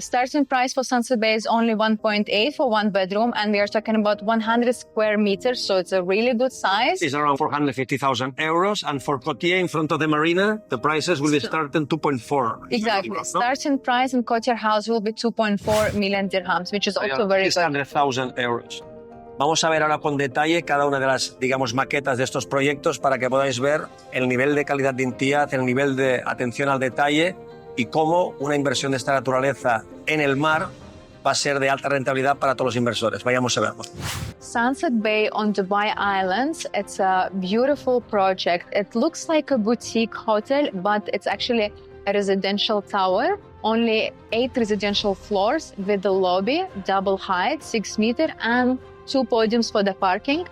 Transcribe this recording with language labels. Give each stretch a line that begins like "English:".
English: Starting price for Sunset Bay is only 1.8 for 1 bedroom, and we are talking about 100 square meters, so it's a really good size. It's around 450,000 euros, and for Côtière in front of the marina, the prices will be starting 2.4. Exactly. No? Starting price in Côtière House will be 2.4 million dirhams, which is also very good. 600,000 euros.
Spanish: Vamos a ver ahora con detalle cada una de las, digamos, maquetas de estos proyectos para que podáis ver el nivel de calidad de Imtiaz, el nivel de atención al detalle y cómo una inversión de esta naturaleza en el mar va a ser de alta rentabilidad para todos los inversores. Vayamos a verlo.
English: Sunset Bay on Dubai Islands, it's a beautiful project. It looks like a boutique hotel, but it's actually a residential tower. Only 8 residential floors with the lobby, double height, 6 meters, and 2 podiums for the parking.